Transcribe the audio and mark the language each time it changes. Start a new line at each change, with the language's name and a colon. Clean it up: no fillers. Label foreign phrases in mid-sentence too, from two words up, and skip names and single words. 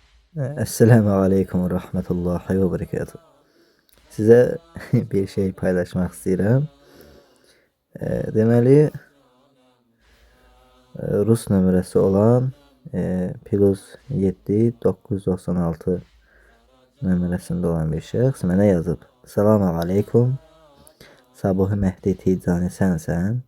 Arabic: السلام عليكم و رحمة الله و بركاته.
Turkish: Size bir şey paylaşmak istedim.
Azerbaijani: Deməli, Rus nömrəsi olan plus 7 996 nömrəsində olan bir şəxs mənə yazıb.
Arabic: سلام عليكم.
Azerbaijani: Sabahı Mehdi Ticani sənsən.